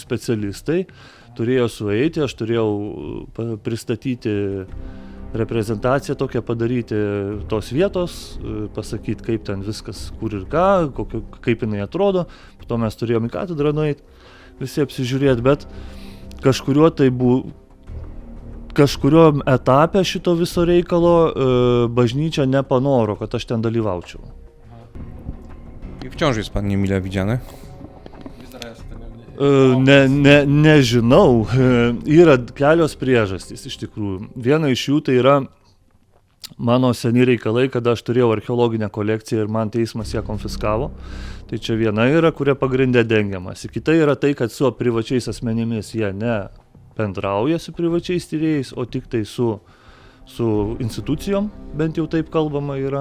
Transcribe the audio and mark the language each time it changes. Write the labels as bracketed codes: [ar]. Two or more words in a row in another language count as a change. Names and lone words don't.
[lt] specialistai turėjo sueiti, aš turėjau pristatyti reprezentaciją tokią, padaryti tos vietos, pasakyti, kaip ten viskas, kur ir ką, kaip jinai atrodo, po to mes turėjome į katedrą nueiti, visi apsižiūrėti, bet kažkurio etape šito viso reikalo bažnyčia nepanoro, kad aš ten dalyvaučiau. [pl] I wciąż jest pan niemile widziany? [lt] Nežinau, yra kelios priežastys iš tikrųjų. Viena iš jų tai yra mano seni reikalai, kada aš turėjau archeologinę kolekciją ir man teismas ją konfiskavo. Tai čia viena yra, kuria pagrindė dengiamasi. Kita yra tai, kad su privačiais asmenimis jie ne bendrauja su privačiais tyrėjais, o tik tai su institucijom, bent jau taip kalbama yra.